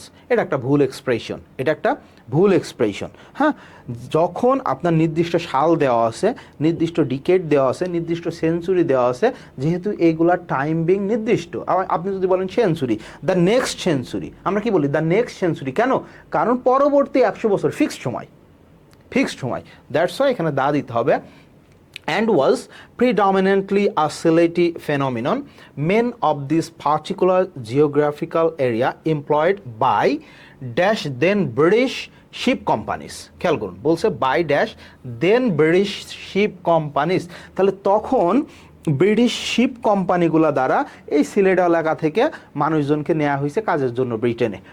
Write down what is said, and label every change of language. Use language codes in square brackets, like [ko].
[bn] এটা একটা ভুল এক্সপ্রেশন, এটা একটা ভুল এক্সপ্রেশন। হ্যাঁ, যখন আপনার নির্দিষ্ট সাল দেওয়া আছে, নির্দিষ্ট ডিকেড দেওয়া আছে, নির্দিষ্ট সেঞ্চুরি দেওয়া আছে, যেহেতু এইগুলার টাইমিং নির্দিষ্ট। আবার আপনি যদি বলেন সেঞ্চুরি, দ্য নেক্সট সেঞ্চুরি, আমরা কি বলি? The next century. কেন? কারণ পরবর্তী 100 বছর, ফিক্সড সময়, ফিক্সড সময়। দ্যাটস ওয়াই এখানে দা দিতে হবে। [en] And was predominantly a Sileti phenomenon. Men of this particular geographical area employed by dash then British ship companies. [bn] খেয়াল করুন, বলছে [en] by dash then British ship companies। [bn] তাহলে তখন ব্রিটিশ শিপ কোম্পানিগুলো দ্বারা এই সিলেট এলাকা থেকে মানুষজনকে নেওয়া হয়েছে কাজের জন্য ব্রিটেনে।